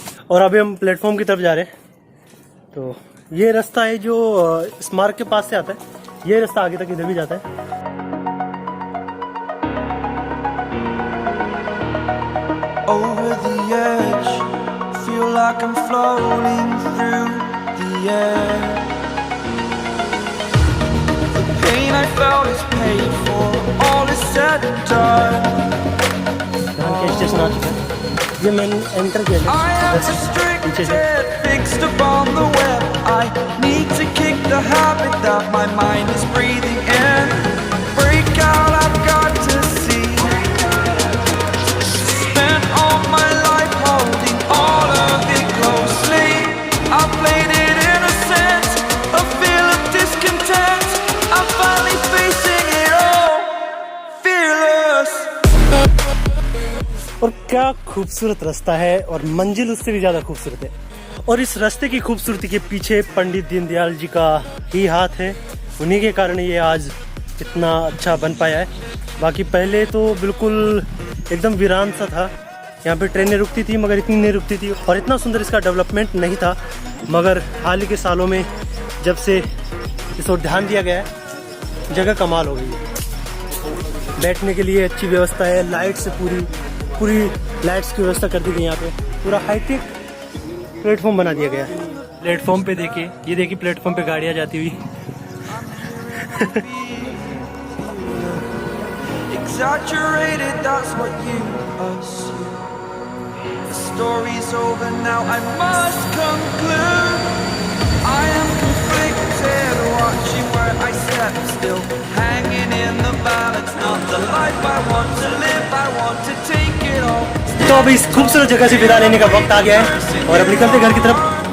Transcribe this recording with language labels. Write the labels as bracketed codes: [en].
[hi] और अभी हम प्लेटफॉर्म की तरफ जा रहे हैं। तो ये रास्ता है जो स्मारक के पास से आता है, ये रास्ता आगे तक इधर भी जाता है। [en] Over the edge, feel like I'm floating through the air. The pain I felt is paid for, all is said and done. [hi] Dhankya station आ चुका है, ये मैंने एंटर किया [en] I am restricted, fixed upon the web. I need to kick the habit that my mind is breathing in. Break out, I've got to see. Spent all my life holding all of it closely. I played it innocent, a feel of discontent. I'm finally facing it all, fearless. [hi] और क्या खूबसूरत रास्ता है और मंजिल उससे भी ज्यादा खूबसूरत है। और इस रास्ते की खूबसूरती के पीछे पंडित दीनदयाल जी का ही हाथ है, उन्हीं के कारण ये आज इतना अच्छा बन पाया है। बाकी पहले तो बिल्कुल एकदम वीरान सा था, यहाँ पे ट्रेनें रुकती थी मगर इतनी नहीं रुकती थी और इतना सुंदर इसका डेवलपमेंट नहीं था। मगर हाल ही के सालों में जब से इस ओर ध्यान दिया गया है, जगह कमाल हो गई है। बैठने के लिए अच्छी व्यवस्था है, लाइट से पूरी लाइट्स की व्यवस्था कर दी गई। यहाँ पे पूरा हाईटेक प्लेटफॉर्म बना दिया गया है। प्लेटफॉर्म पे देखिए, ये देखिए प्लेटफॉर्म पे गाड़ियाँ जाती हुई। [en] Exaggerated, that's what you assume. The story's over now, I must conclude. I am conflicted, watching where I step still, hanging in the balance, not the life I want to live. I want to take it all. [hi] तो अब इस खूबसूरत जगह से विदा लेने का वक्त आ गया है और अब निकलते घर की तरफ।